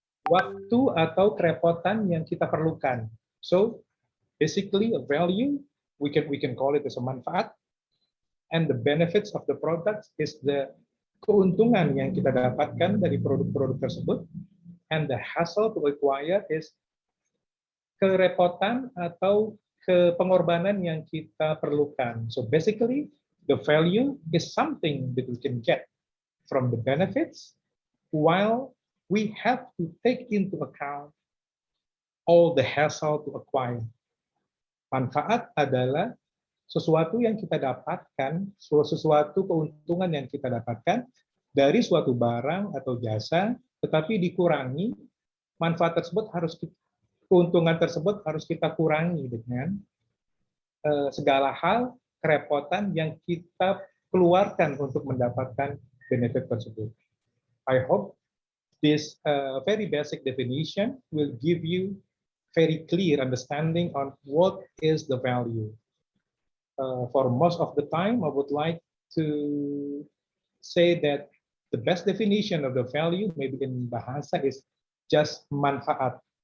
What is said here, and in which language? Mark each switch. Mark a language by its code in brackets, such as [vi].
[id] Waktu atau kerepotan yang kita perlukan. [en] So basically a value, we can call it as a manfaat, and the benefits of the products is the [id] keuntungan yang kita dapatkan dari produk-produk tersebut, [en] and the hassle to acquire is [id] kerepotan atau pengorbanan yang kita perlukan. [en] So basically, the value is something that we can get from the benefits, while we have to take into account all the hassle to acquire. [id] Manfaat adalah sesuatu yang kita dapatkan, sesuatu keuntungan yang kita dapatkan dari suatu barang atau jasa, tetapi dikurangi, manfaat tersebut keuntungan tersebut harus kita kurangi dengan segala hal kerepotan yang kita keluarkan untuk mendapatkan benefit tersebut. [en] I hope this very basic definition will give you very clear understanding on what is the value. For most of the time, I would like to say that the best definition of the value, maybe in bahasa, is just manfaat.